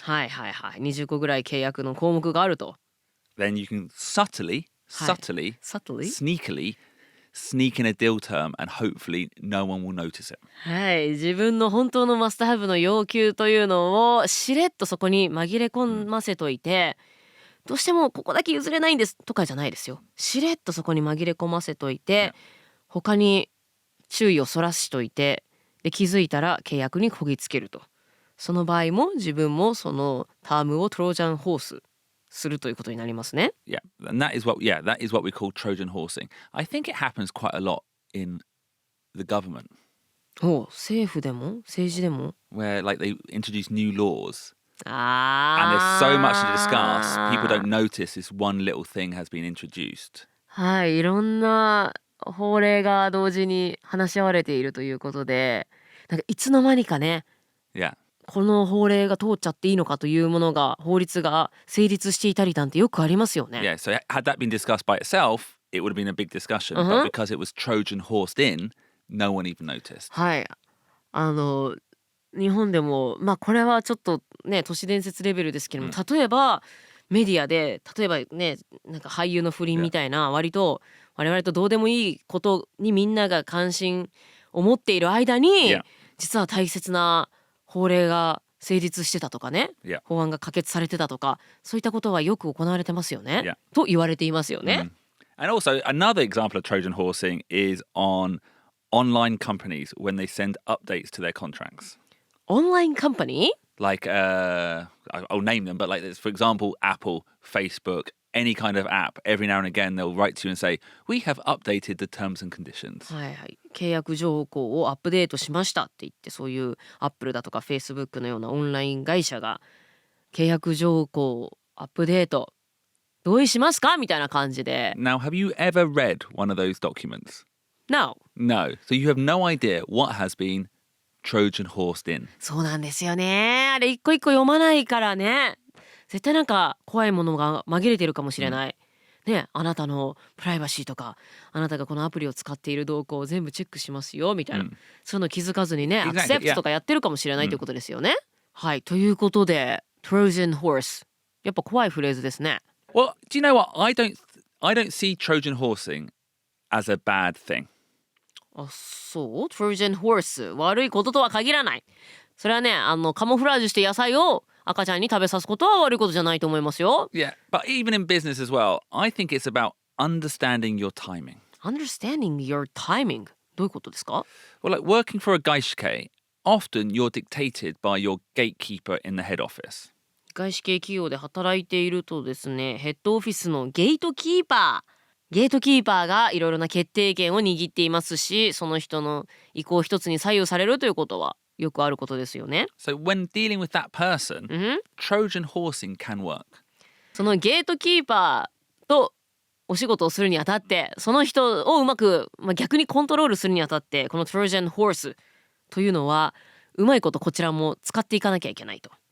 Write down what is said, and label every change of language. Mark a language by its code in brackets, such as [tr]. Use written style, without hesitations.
[ja] はいはいはい、20個ぐらい契約の項目があると [en] Then you can subtly, sneakily sneak in a deal term and hopefully no one will notice it. [ja] はい、自分の本当のマストハブの要求というのをしれっとそこに紛れ込ませといて、どうしてもここだけ譲れないんですとかじゃないですよ。しれっとそこに紛れ込ませといて、他に注意をそらしといて、で気づいたら契約にこぎつけると。その場合も自分もそのタームをトロージャンホースするということになりますね。 [en] Yeah, and that is what we call Trojan horsing. I think it happens quite a lot in the government. [ja] 政府でも政治でも [en] Where like they introduce new laws. And there's so much to discuss. People don't notice this one little thing has been introduced. [ja] はい、いろんな法令が同時に話し合われているということで、なんかいつの間にかね、この法令が通っちゃっていいのかというものが法律が成立していたりなんてよくありますよね。 [en] Yeah, so had that been discussed by itself, it would have been a big discussion. But because it was Trojan horsed in, no one even noticed. [ja] はい、日本でもこれはちょっとね都市伝説レベルですけども、例えばメディアで例えばねなんか俳優の不倫みたいな割と我々とどうでもいいことにみんなが関心を持っている間に、実は大切な法令が成立してたとかね、法案が可決されてたとかそういったことはよく行われてますよね、と言われていますよね。 [en] And also another example of Trojan horsing is on online companies when they send updates to their contracts. Online company? Like I'll name them, but like for example, Apple, Facebook, any kind of app, every now and again they'll write to you and say, we have updated the terms and conditions. [ja] はいはい、契約条項をアップデートしましたって言って、そういうアップルだとか Facebook のようなオンライン会社が契約条項をアップデート同意しますかみたいな感じで。 [en] Now, have you ever read one of those documents? No. No. So you have no idea what has been Trojan horsed in. [ja] そうなんですよね。あれ一個一個読まないからね。絶対なんか怖いものが紛れてるかもしれない、ね、あなたのプライバシーとかあなたがこのアプリを使っている動向を全部チェックしますよみたいな、そういうの気づかずにね、アクセプトとかやってるかもしれないということですよね、はい、ということで Trojan Horse やっぱ怖いフレーズですね。 [en] Well, do you know what? I don't see Trojan horsing as a bad thing. [ja] あ、そう Trojan Horse 悪いこととは限らない。それはね、カモフラージュして野菜を赤ちゃんに食べさすことは悪いことじゃないと思いますよ。 [en] Yeah, but even in business as well, I think it's about understanding your timing. Understanding your timing? [ja] どういうことですか？ [en] Well, like working for a 外資系, often you're dictated by your gatekeeper in the head office. [ja] 外資系企業で働いているとですね、ヘッドオフィスのゲートキーパーがいろいろな決定権を握っていますし、その人の意向一つに左右されるということはよくあることですよね。 [en] So when dealing with that person, Trojan horsing can work. [ja] そのゲートキーパーとお仕事をするにあたって、その人をうまく、逆にコントロールするにあたって、この Trojan Horse というのはうまいことこちらも使っていかなきゃいけないと。